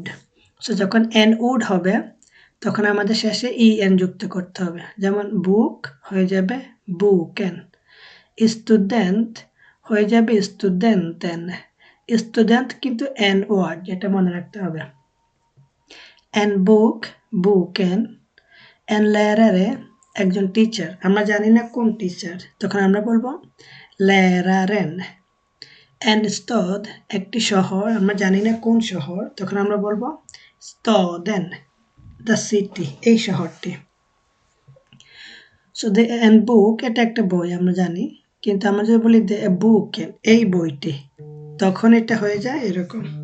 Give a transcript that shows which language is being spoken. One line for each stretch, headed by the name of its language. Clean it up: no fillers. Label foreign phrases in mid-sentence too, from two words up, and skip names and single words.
Bangla: সো যখন n উড হবে তখন আমাদের শেষে en যুক্ত করতে হবে, যেমন বুক হয়ে যাবে বুকেন, স্টুডেন্ট হয়ে যাবে স্টুডেন্টেন। স্টুডেন্ট কিন্তু n ওয়ার্ড, যেটা মনে রাখতে হবে।
Swedish: en bok boken, en lärare
Bangla: একজন টিচার, আমরা জানি না কোন টিচার, তখন আমরা বলবো läraren।
Swedish: en stad
Bangla: একটি শহর, আমরা জানি না কোন শহর, তখন আমরা বলবো staden,
English: the city,
Bangla: এই শহরটি। সো দ্য
Swedish: en bok
Bangla: এটা একটা বই আমরা জানি, কিন্তু আমরা যদি বলি দ্য বুকেন এই বইটি, তখন এটা হয়ে যায় এরকম।